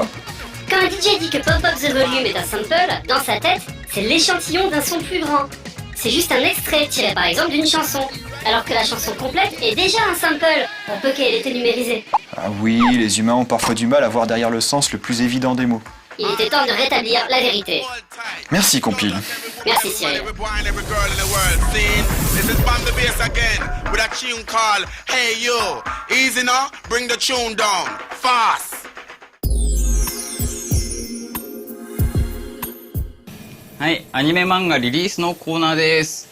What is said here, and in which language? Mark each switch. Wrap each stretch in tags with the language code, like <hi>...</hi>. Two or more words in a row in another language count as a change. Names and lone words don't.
<fr>Quand un DJ dit que Pop Up the Volume est un sample, dans sa tête, c'est l'échantillon d'un son plus grand. C'est juste un extrait tiré par exemple d'une chanson. Alors que la chanson complète est déjà un sample, pour peu qu'elle ait été numérisée. Ah oui, les humains ont parfois du mal à voir derrière le sens le plus évident des mots. Il était temps de rétablir la vérité. Merci, Compile. Merci, Cyril.</fr> <ja>はい、アニメ漫画リリースのコーナーです。</ja>